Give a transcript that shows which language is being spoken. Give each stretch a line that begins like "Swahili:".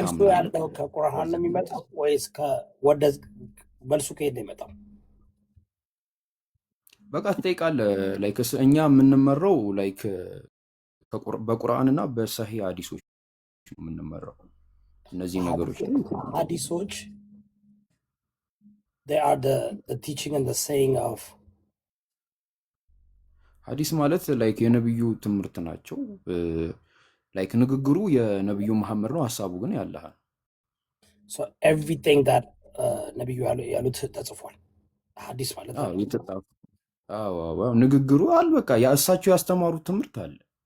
Amharic: ታምናለህ። ያለው ከቁርአን ነው የሚመጣው ወይስ መልሱ ከሄድ ነው የሚመጣው? በቃ ትጠይቃለህ። ላይክ እኛ የምንመራው ላይክ በቁርአንና በሰሂህ ሐዲሶች ነው የምንመራው። እነዚህ ነገሮች ላይ
English: ሐዲሶች they are the teaching and the saying of
Amharic: ሐዲስ ማለት ላይክ የነብዩ ትምህርት ናቸው። ላይክ ንግግሩ የነብዩ መሐመድ ነው፣ ሐሳቡ ግን ያለህ
English: so everything that
Amharic: ነብዩ ያሉት ተጽፏል። ሐዲስ ማለት ነው። የተጻፈ ንግግሩ አለ። በቃ እሳቸው ያስተማሩት ትምህርት አለ።